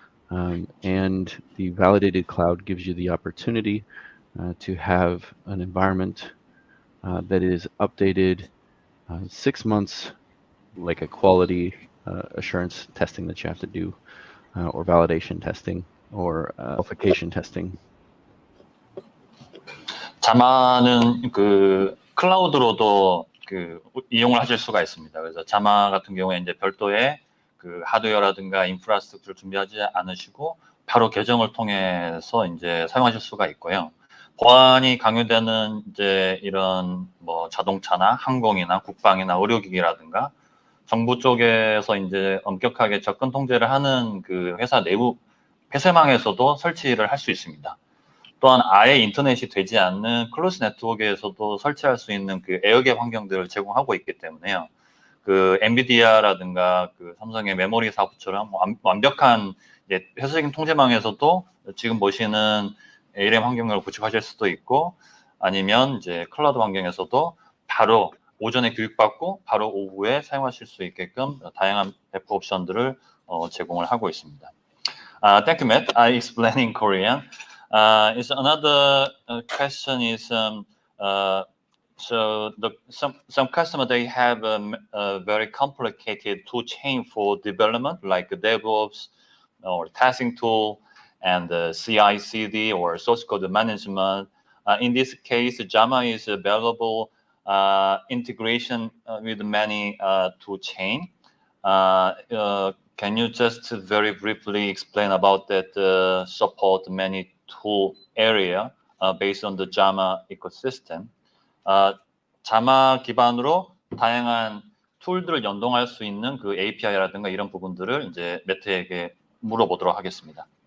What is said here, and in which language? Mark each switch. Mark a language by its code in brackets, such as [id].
[en] And the validated cloud gives you the opportunity to have an environment that is updated 6 months, like a quality assurance testing that you have to do, or validation testing, or qualification testing. [ko] 자마는 그 클라우드로도 그 이용을 하실 수가 있습니다. 그래서 자마 같은 경우에 이제 별도의 그 하드웨어라든가 인프라스트럭처를 준비하지 않으시고 바로 계정을 통해서 이제 사용하실 수가 있고요. 보안이 강요되는 이제 이런 뭐 자동차나 항공이나 국방이나 의료기기라든가 정부 쪽에서 이제 엄격하게 접근 통제를 하는 그 회사 내부 폐쇄망에서도 설치를 할 수 있습니다. 또한 아예 인터넷이 되지 않는 클로즈 네트워크에서도 설치할 수 있는 그 에어갭 환경들을 제공하고 있기 때문에요. 그 엔비디아라든가 그 삼성의 메모리 사업처럼 완벽한 폐쇄적인 통제망에서도 지금 보시는 ARM 환경을 구축하실 수도 있고, 아니면 이제 클라우드 환경에서도 바로 오전에 교육받고 바로 오후에 사용하실 수 있게끔 다양한 배포 옵션들을 제공을 하고 있습니다. [en] Thank you, Matt. I explain in Korean. Is another question is so some customer they have a very complicated tool chain for development like DevOps or testing tool and CI/CD or source code management. In this case, Jama is available integration with many tool chain. Can you just very briefly explain about that support many tool area based on the Jama ecosystem? [ko] 자마 기반으로 다양한 툴들을 연동할 수 있는 그 API라든가 이런 부분들을 이제 매트에게 물어보도록 하겠습니다.